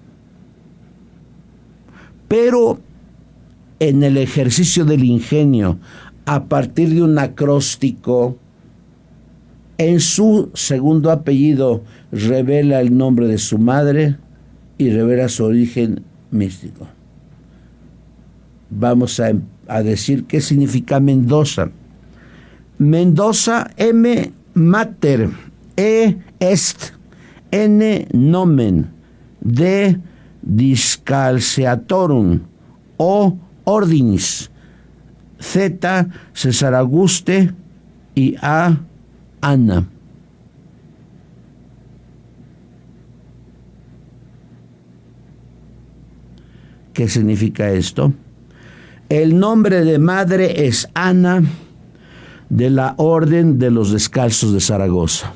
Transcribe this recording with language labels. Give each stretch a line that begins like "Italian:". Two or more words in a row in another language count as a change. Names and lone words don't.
Spanish: Pero en el ejercicio del ingenio, a partir de un acróstico, en su segundo apellido revela el nombre de su madre y revela su origen místico. Vamos a decir qué significa Mendoza. Mendoza,
Latin: M. Mater, E. Est, N. Nomen, D. Discalceatorum, O. Ordinis,
Spanish: Z. César Auguste y A. Ana. ¿Qué significa esto? El nombre de madre es Ana, de la Orden de los Descalzos de Zaragoza.